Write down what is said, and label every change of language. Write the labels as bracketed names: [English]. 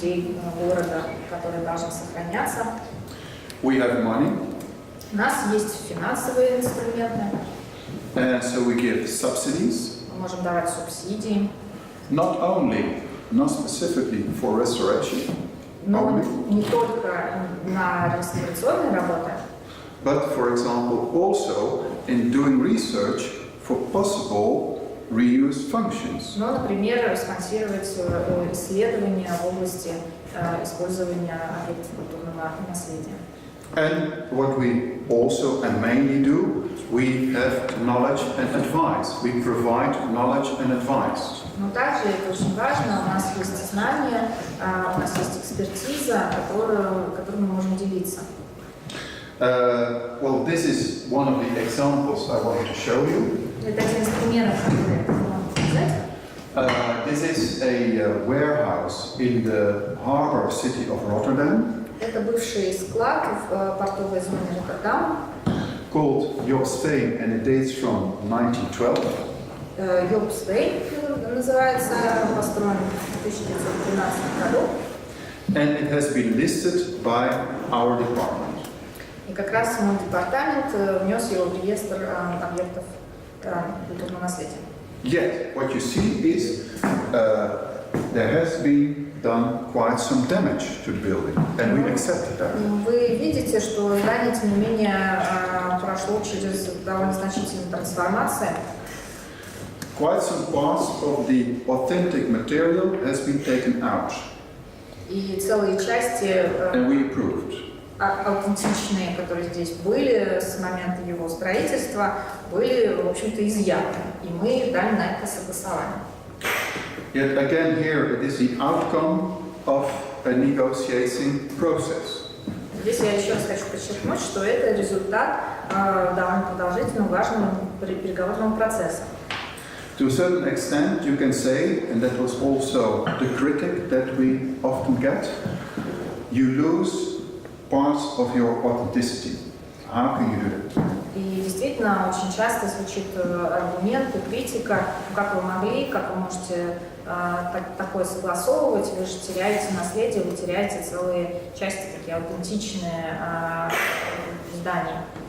[Russian] площадей города, которые должны сохраняться. [English] We have money, [Russian] У нас есть финансовые инструменты, [English] and so we give subsidies, [Russian] мы можем давать субсидии, [English] not specifically for restoration, [Russian] но не только на реставрационные работы, [English] but for example also in doing research for possible reuse functions. [Russian] но, например, спонсировать исследования в области использования объектов культурного наследия. [English] And what we also and mainly do, we have knowledge and advice. We provide knowledge and advice. [Russian] Но также это очень важно, у нас есть знания, у нас есть экспертиза, которой мы можем делиться. [English] Well, this is one of the examples I wanted to show you. [Russian] Это один из примеров, который я хотела вам показать. [English] This is a warehouse in the harbor city of Rotterdam [Russian] Это бывший склад в портовой зоне Роттердам, [English] called Spain, and it dates from 1912. [Russian] Йопсвей называется, построен в 1912 году. [English] And it has been listed by our department. [Russian] И как раз мой департамент внес его в реестр объектов культурного наследия. [English] Yet, what you see is there has been done quite some damage to the building, and we accepted that. [Russian] Вы видите, что здание, тем не менее, прошло через довольно значительные трансформации. [English] Quite some parts of the authentic material has been taken out, [Russian] И целые части [English] and we approved. [Russian] аутентичные, которые здесь были с момента его строительства, были, в общем-то, изъяты. И мы дали на это согласование. [English] Yet again here it is the outcome of a negotiating process. [Russian] Здесь я еще раз хочу подчеркнуть, что это результат довольно продолжительного, важного переговорного процесса. [English] To a certain extent you can say, and that was also the critic that we often get, you lose parts of your authenticity. How can you do that? [Russian] И действительно, очень часто звучит аргумент и критика, как вы могли, как вы можете такое согласовывать, вы же теряете наследие, вы теряете целые части, такие аутентичные здания.